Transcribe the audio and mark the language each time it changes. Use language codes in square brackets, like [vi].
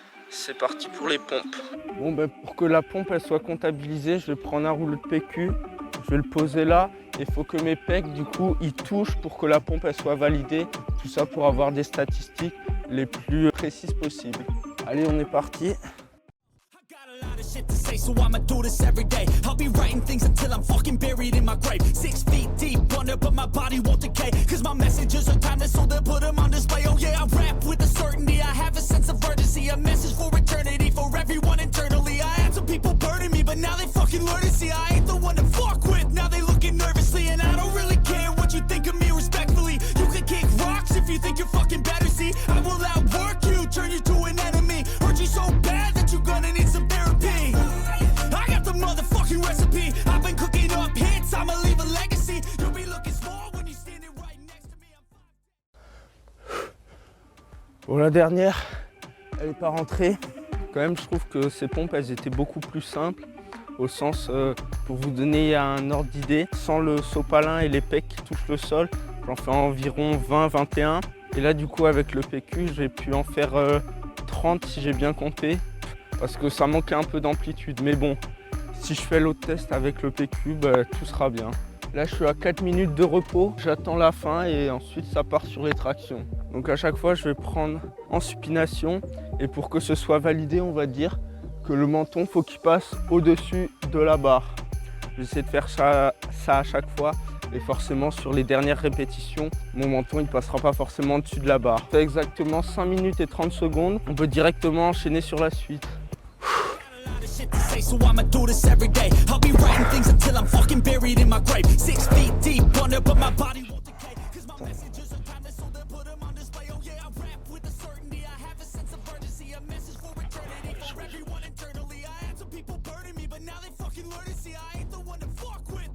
[fr] C'est parti pour les pompes. Bon pour que la pompe elle soit comptabilisée, je vais prendre un rouleau de PQ, je vais le poser là. Il faut que mes pecs du coup ils touchent pour que la pompe elle soit validée. Tout ça pour avoir des statistiques les plus précises possibles. Allez, on est parti. [en] Shit to say, so I'ma do this every day. I'll be writing things until I'm fucking buried in my grave. 6 feet deep under, but my body won't decay. Cause my messages are timeless, so they'll put them on display. Oh yeah, I rap with a certainty, I have a sense of urgency. A message for eternity, for everyone internally. I had some people burning me, but now they fucking learn to see I ain't the one to fuck with, now they looking nervously. And I don't really care what you think of me respectfully. You can kick rocks if you think you're fucking better, see. I will outwork you, turn you to an enemy. Hurt you so bad that you're gonna need some therapy. I got the motherfucking recipe. I've been cooking up hits, I'ma leave a legacy. You'll be looking small when you're standing right next to me. [fr] Bon, la dernière, elle est pas rentrée. Quand même, je trouve que ces pompes, elles étaient beaucoup plus simples. Au sens, pour vous donner un ordre d'idée, sans le sopalin et les pecs qui touchent le sol, j'en fais environ 20-21. Et là, du coup, avec le PQ, j'ai pu en faire 30 si j'ai bien compté. Parce que ça manquait un peu d'amplitude, mais bon, si je fais l'autre test avec le PQ, tout sera bien. Là, je suis à 4 minutes de repos, j'attends la fin et ensuite ça part sur les tractions. Donc à chaque fois, je vais prendre en supination et pour que ce soit validé, on va dire que le menton, faut qu'il passe au-dessus de la barre. J'essaie de faire ça à chaque fois et forcément sur les dernières répétitions, mon menton il passera pas forcément au-dessus de la barre. Ça fait exactement 5 minutes et 30 secondes, on peut directement enchaîner sur la suite. [en] So I'ma do this every day. I'll be writing things until I'm fucking buried in my grave. 6 feet deep under, but my body won't decay. Cause my messages are timeless, so they'll put them on display. Oh yeah, I rap with a certainty. I have a sense of urgency. A message for eternity, for everyone internally. I had some people burning me, but now they fucking learn to see I ain't the one to fuck with.